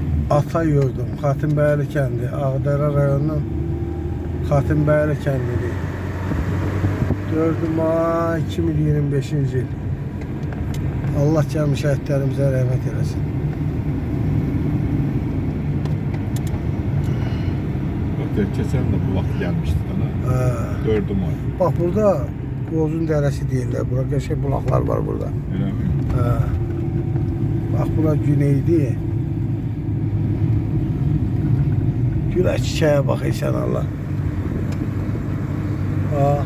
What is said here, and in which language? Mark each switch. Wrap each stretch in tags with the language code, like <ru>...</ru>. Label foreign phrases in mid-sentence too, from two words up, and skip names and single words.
<az>ata yurdum, Xatinbəyli kəndi, Ağdərə rayonunun Xatinbəyli kəndidir. 4 may 2025-ci il. Allah cəmi şəhidlərimizə rəhmət eləsin.</az> <tr>Geçen de bu vakit gelmişti bana. 4 May.</tr> <az>Bak burada Qozun dərəsi deyirlər. Burada qəşəng bulaqlar var burada.</az> <tr>Öyle mi? Bak bura güneydi.</tr> <az>Gülə çiçəyə bax sən Allah. Bax.</az>